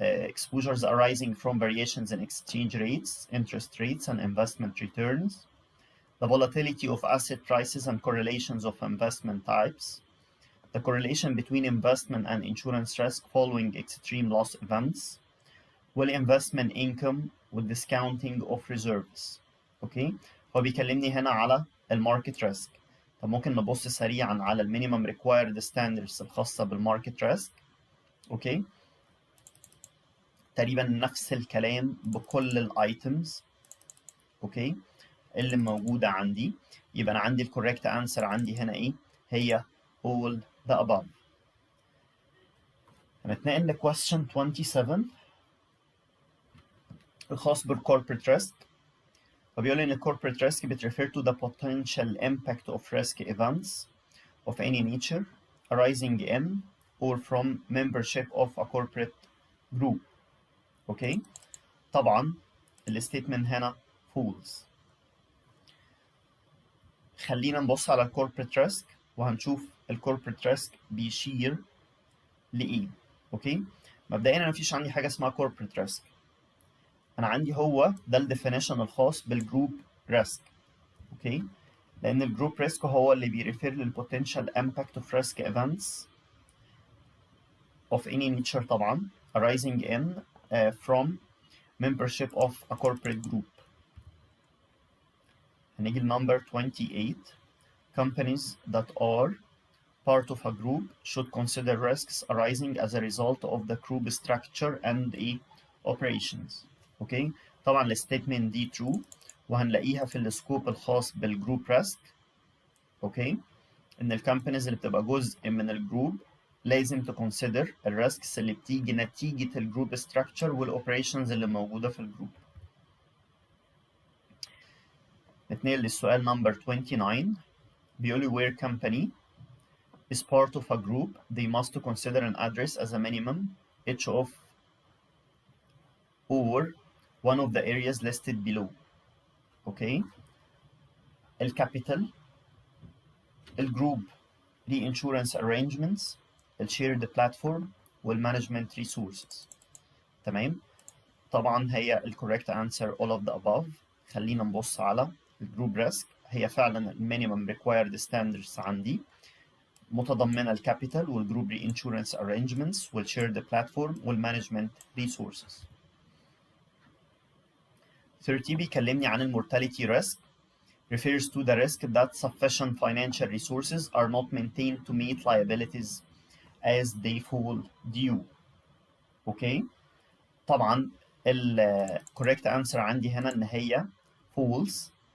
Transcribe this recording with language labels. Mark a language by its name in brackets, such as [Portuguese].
[English] Exposures arising from variations in exchange rates, interest rates, and investment returns, the volatility of asset prices and correlations of investment types, the correlation between investment and insurance risk following extreme loss events, والinvestment income والdiscounting of reserves. [Arabic] اوكي، هو بيكلمني هنا على الماركت ريسك. طب ممكن نبص سريعا على المينيمم ريكوايرد ستاندردز الخاصه بالماركت ريسك. اوكي، تقريبا نفس الكلام بكل الايتمز اوكي اللي موجوده عندي. يبقى انا عندي الكوريكت انسر عندي هنا ايه؟ هي all the above. هنتنقل ل question 27 الخاص بالcorporate risk. فبيقول ان [English] corporate risk بتrefer to the potential impact of risk events of any nature arising in or from membership of a corporate group. [Arabic] اوكي، طبعا الستيتمنت هنا false. خلينا نبص على الكوربريت ريسك وهنشوف الكوربريت ريسك بيشير لايه. اوكي، مبدئيا انا مفيش عندي حاجه اسمها كوربريت ريسك، انا عندي هو ده الديفينيشن الخاص بالجروب ريسك. اوكي، لان الجروب ريسك هو اللي بيريفير للبوتنشال امباكت اوف ريسك ايفنتس of any nature طبعا [English] arising in from membership of a corporate group. [Arabic] هنيجي لنمبر 28. [English] Companies that are part of a group should consider risks arising as a result of the group structure and operations. [Arabic] اوكي، طبعا الستيتمنت دي true وهنلاقيها في السكوب الخاص بالجروب ريسك. اوكي، ان الكامبانيز اللي بتبقى جزء من الجروب لازم تكونسيدر الريسكس اللي بتيجي نتيجه الجروب ستراكشر والاوبريشنز اللي موجوده في الجروب. نتنقل للسؤال نمبر 29. بيقول لي [English] where company is part of a group they must consider an address as a minimum each of or one of the areas listed below. [Arabic] اوكي، الكابيتال، الجروب reinsurance arrangements، الشيرد بلاتفورم، والمانجمنت ريسورسز. تمام، طبعا هي الكوريكت انسر all of the above. خلينا نبص على الجروب ريسك. هي فعلا المينيمم ريكوايرد ستاندردز عندي متضمنه الكابيتال والجروب رينشورنس ارينجمنتس والشيرد بلاتفورم والمانجمنت ريسورسز. [English] 30 [Arabic] بيكلمني عن المورتاليتي ريسك [English] refers to the risk that sufficient financial resources are not maintained to meet liabilities as they fall due. [Arabic] اوكي، طبعا الكوريكت انسر عندي هنا ان هي false.